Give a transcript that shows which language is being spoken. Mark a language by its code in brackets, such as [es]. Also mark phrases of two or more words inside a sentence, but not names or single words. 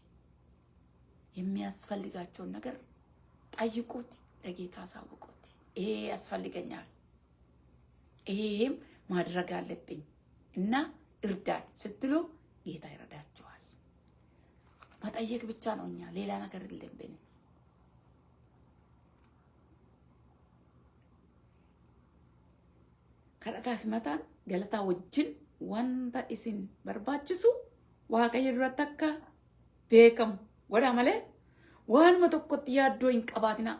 [am] የሚያስፈልጋቸውን ነገር ጠይቁት፣ ለጌታ አሳውቁት። ይሄ ያስፈልገኛል፣ ይሄም ማድረግ አለብኝ እና እርዳን ስትሉ ጌታ ይረዳችኋል። መጠየቅ ብቻ ነው፣ እኛ ሌላ ነገር የለብንም። [om] kadhataaf mataan galataa wajjin wanta isin barbaachisu waaqayyo duratti akka beekamu godha malee waanuma tokkotti yaaddoo hin qabaatinaa.